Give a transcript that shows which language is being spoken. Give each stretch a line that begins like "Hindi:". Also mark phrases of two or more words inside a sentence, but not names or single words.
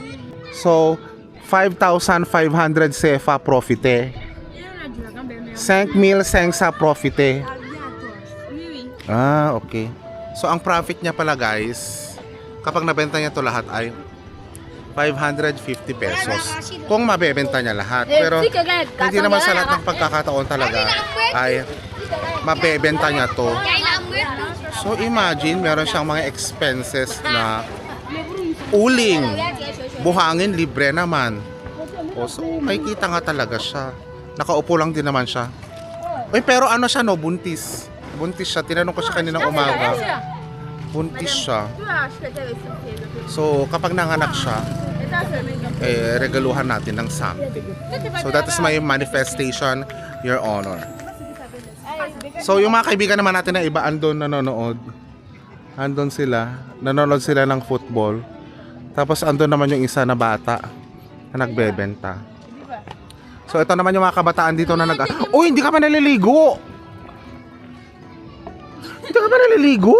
French: So, 5,500 CFA profite. 5,500 profite. Oui, oui. Okay.
Filipino: So, ang profit niya pala guys, kapag nabenta niya to lahat ay 550 pesos. Kung mabebenta niya lahat. Pero, hindi naman sa lahat ng pagkakataon talaga ay mabebenta niya to. So imagine, meron siyang mga expenses na uling, buhangin, libre naman. So may kita nga talaga siya. Nakaupo lang din naman siya. Uy, pero ano siya no, buntis. Buntis siya, tinanong ko siya kaninang umaga. Buntis siya. So kapag nanganak siya, regaluhan natin ng something.
English: So that is my manifestation, Your Honor.
Filipino: So yung mga kaibigan naman natin na iba andon nanonood. Andon sila, nanonood sila ng football. Tapos andon naman yung isa na bata na nagbebenta. So ito naman yung mga kabataan dito na Uy, hindi ka pa naliligo! Hindi ka pa naliligo!